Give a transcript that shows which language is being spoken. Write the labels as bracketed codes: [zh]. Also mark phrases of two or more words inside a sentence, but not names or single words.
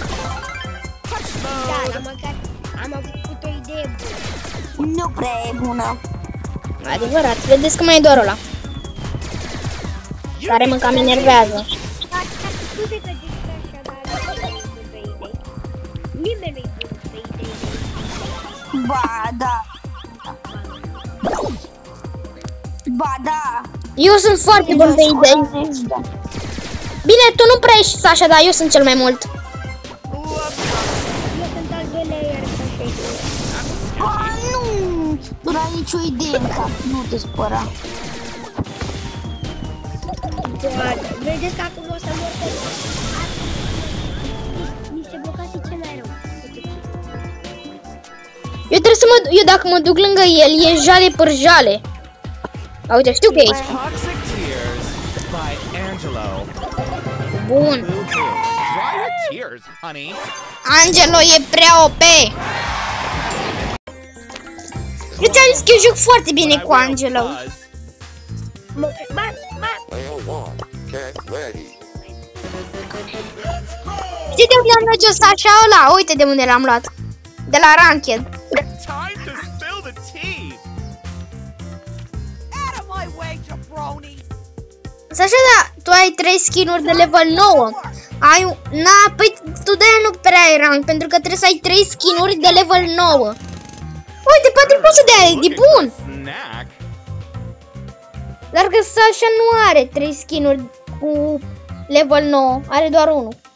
[ro] Da, dar măcar am avut o idee bună. Nu prea e bună. Adevărat, vedeți că mai e doar ăla. Care mă cam enervează. Scuze că zic așa, dar nimeni nu-i bun pe idei. Nimeni nu-i bun pe idei. Ba da. Ba da. Eu sunt foarte bun pe idei. Bine, tu nu prea ești așa, dar eu sunt cel mai mult. Eu sunt al doilea iar așa e. A, nu ai nicio idee în cap, nu te spăra. Doar, vedeți că acum o să mor pe... Mi se blocase cel mai rău. Eu trebuie să eu dacă mă duc lângă el, e jale pârjale. Uite, știu că e aici. Toxic Tears by Angelo. Bun. [en] Boo-hoo. Dry your tears, honey. [ro] Angelo e prea OP. Eu ți-am zis că eu joc foarte bine [en] I [ro] cu [en] will [ro] Angelo. [en] buzz. [ro] Știi de unde am luat ăsta așa ăla? Uite de unde l-am luat. De la Ranked. [en] Time to spill the tea. Out of my way, jabroni. [ro] Să așa, da, tu ai 3 skin-uri de level 9. Ai, păi tu de-aia nu prea ai rank, pentru că trebuie să ai 3 skin-uri de level 9. Uite, Patrick poți să dea, e bun! Snack. Dar că Sasha nu are 3 skin-uri cu level 9, are doar 1.